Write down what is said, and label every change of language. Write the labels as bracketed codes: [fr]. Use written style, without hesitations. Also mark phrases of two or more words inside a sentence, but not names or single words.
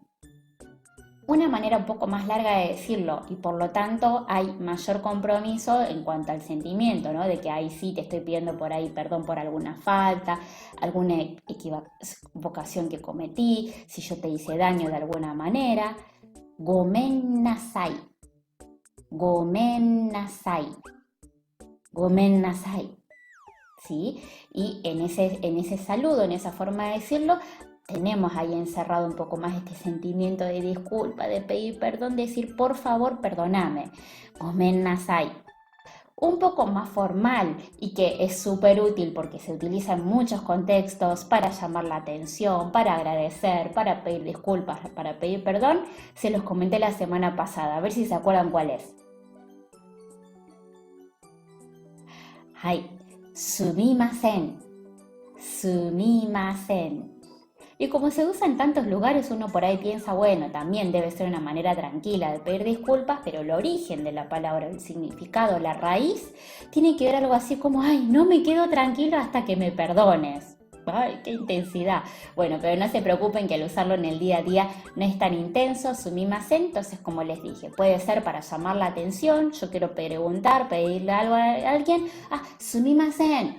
[es] Una manera un poco más larga de decirlo y por lo tanto hay mayor compromiso en cuanto al sentimiento, ¿no? De que ahí sí te estoy pidiendo por ahí perdón por alguna falta, alguna equivocación que cometí, si yo te hice daño de alguna manera. [ja] ごめんなさい。ごめんなさい. ごめんなさい. [es] ¿sí? Y en ese saludo, en esa forma de decirlo, tenemos ahí encerrado un poco más este sentimiento de disculpa, de pedir perdón, de decir por favor perdóname, [ja] ごめんなさい. [es] Un poco más formal y que es súper útil porque se utiliza en muchos contextos para llamar la atención, para agradecer, para pedir disculpas, para pedir perdón, se los comenté la semana pasada, a ver si se acuerdan cuál es. [ja] はい、すみません、すみません. [es] Y como se usa en tantos lugares, uno por ahí piensa, bueno, también debe ser una manera tranquila de pedir disculpas, pero el origen de la palabra, el significado, la raíz, tiene que ver algo así como, ay, no me quedo tranquilo hasta que me perdones. Ay, qué intensidad. Bueno, pero no se preocupen que al usarlo en el día a día no es tan intenso, sumimasen, entonces como les dije, puede ser para llamar la atención, yo quiero preguntar, pedirle algo a alguien, sumimasen.